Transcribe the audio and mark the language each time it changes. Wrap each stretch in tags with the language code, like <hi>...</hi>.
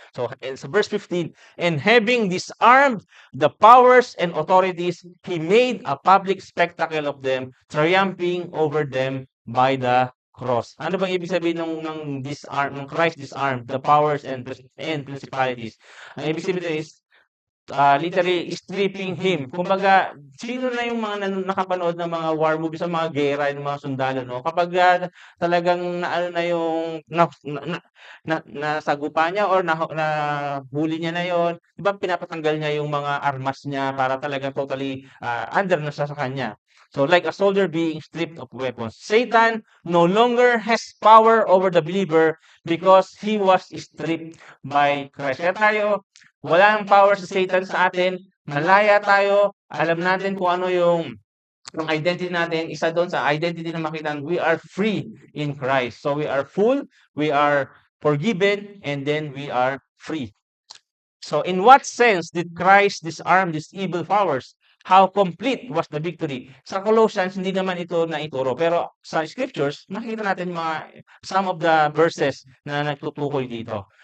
<en>So, sa verse 15, and having disarmed the powers and authorities, He made a public spectacle of them, triumphing over them by the cross.</en> <tl>Ano bang ibig sabihin ng disarm, ng</tl> <en>Christ disarmed the powers and principalities?</en> <tl>Ang ibig sabihin is</tl> <en>literally stripping him.</en> <tl>Kumbaga, sino na yung mga nakapanood ng mga war movies sa mga giyera ng mga sundalo, no? Kapag talagang naano na yung nasagupa niya or nahuli niya na yon, di ba pinapatanggal niya yung mga armas niya para talagang totally under na siya sa kanya.</tl> <en>So like a soldier being stripped of weapons. Satan no longer has power over the believer because he was stripped by Christ.</en> <tl>Kaya tayo, wala ng power sa Satan sa atin, malaya tayo, alam natin kung ano yung identity natin. Isa doon sa identity na makita,</tl> <en>we are free in Christ. So we are full, we are forgiven, and then we are free. So in what sense did Christ disarm these evil powers? How complete was the victory?</en> <tl>Sa Colossians, hindi naman ito naituro. Pero sa scriptures, makikita natin</tl> <en>some of the verses</en> <tl>na nagtutukoy dito.</tl>